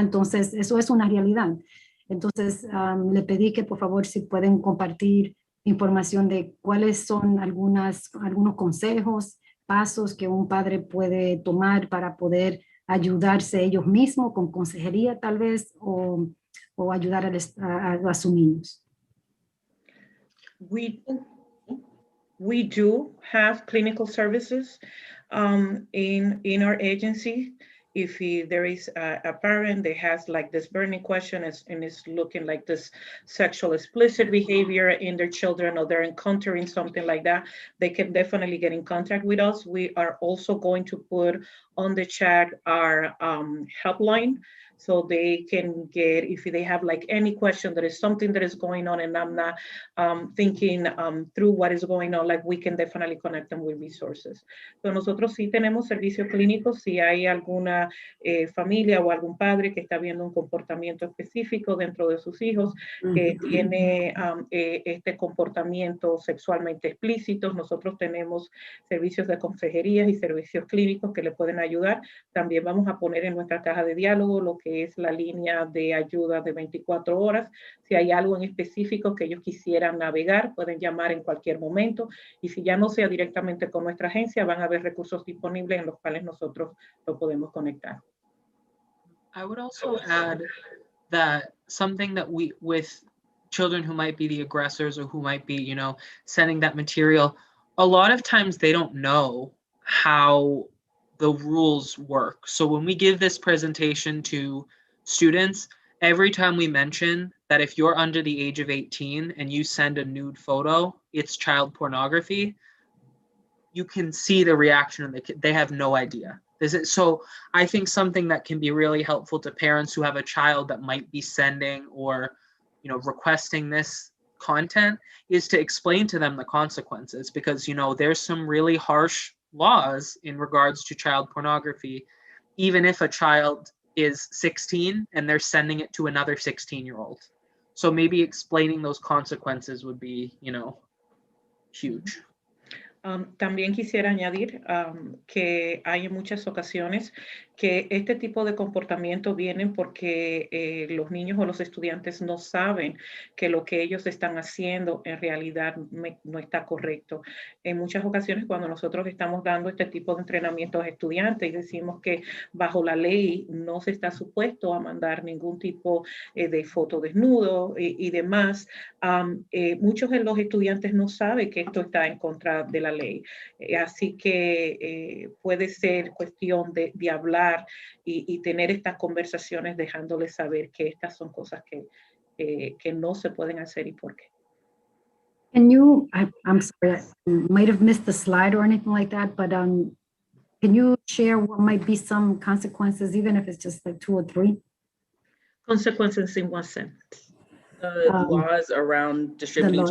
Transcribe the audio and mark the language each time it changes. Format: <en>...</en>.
<es>Entonces, eso es una realidad. Entonces, le pedí que por favor si pueden compartir información de cuáles son algunos consejos, pasos que un padre puede tomar para poder ayudarse ellos mismos con consejería tal vez, o ayudar a sus niños.</es> <en>We do have clinical services in our agency. If there is a parent that has like this burning question and is looking like this sexual explicit behavior in their children, or they're encountering something like that, they can definitely get in contact with us. We are also going to put on the chat our helpline, so they can get, if they have like any question, there is something that is going on and I'm not thinking through what is going on, like we can definitely connect them with resources.</en> <es>So nosotros sí tenemos servicios clínicos si hay alguna familia o algún padre que está viendo un comportamiento específico dentro de sus hijos, que tiene este comportamiento sexualmente explícito. Nosotros tenemos servicios de consejerías y servicios clínicos que le pueden ayudar. También vamos a poner en nuestra caja de diálogo lo que es la línea de ayuda de 24 horas. Si hay algo en específico que ellos quisieran navegar, pueden llamar en cualquier momento. Y si ya no sea directamente con nuestra agencia, van a haber recursos disponibles en los cuales nosotros lo podemos conectar.</es> <en>I would also add that something that with children who might be the aggressors or who might be, sending that material, a lot of times they don't know how the rules work. So when we give this presentation to students, every time we mention that if you're under the age of 18 and you send a nude photo, it's child pornography, you can see the reaction of the kid. They have no idea. So I think something that can be really helpful to parents who have a child that might be sending or requesting this content is to explain to them the consequences, because there's some really harsh laws in regards to child pornography, even if a child is 16 and they're sending it to another 16-year-old. So maybe explaining those consequences would be, huge.</en> <es>También quisiera añadir que hay en muchas ocasiones que este tipo de comportamiento vienen porque los niños o los estudiantes no saben que lo que ellos están haciendo en realidad no está correcto. En muchas ocasiones cuando nosotros estamos dando este tipo de entrenamiento a estudiantes y decimos que bajo la ley no se está supuesto a mandar ningún tipo de foto desnudo y demás, muchos de los estudiantes no saben que esto está en contra de la ley. Así que puede ser cuestión de hablar y tener estas conversaciones dejándoles saber que estas son cosas que no se pueden hacer y por qué.</es> <en>Can you, I'm sorry, I might have missed the slide or anything like that, but can you share what might be some consequences, even if it's just like 2 or 3? Consequences in what sense? Laws around distributing laws.</en>